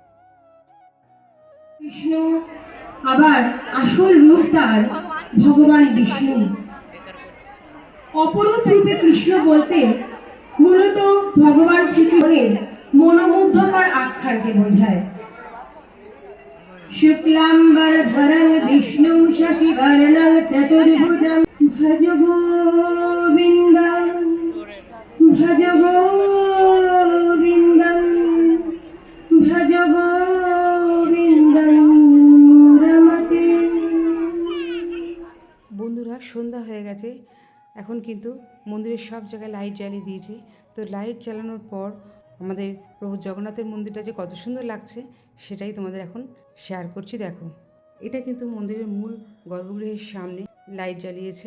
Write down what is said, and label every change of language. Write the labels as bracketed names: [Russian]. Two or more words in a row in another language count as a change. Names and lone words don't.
[Bangla] কৃষ্ণ আবার আসল রূপ তার ভগবান বিষ্ণু। অপরূপ রূপে কৃষ্ণ বলতে মূলত ভগবান শ্রীকৃষ্ণের মনোমুগ্ধকর আখ্যানকে বোঝায়। [Sanskrit] शुक्लाम्बरधरं विष्णुं शशिवर्णं चतुर्भुजं भज गोविन्दं भज गोविन्दं भज गोविन्दं रमते। [Bangla] বন্ধুরা সন্ধ্যা হয়ে গেছে, এখন কিন্তু মন্দিরের সব জায়গায় লাইট জ্বালিয়ে দিয়েছে। তো লাইট জ্বালানোর পর আমাদের প্রভু জগন্নাথের মন্দিরটা যে কত সুন্দর লাগছে সেটাই তোমাদের এখন শেয়ার করছি। দেখো, এটা কিন্তু মন্দিরের মূল গর্ভগৃহের সামনে লাইট জ্বালিয়েছে।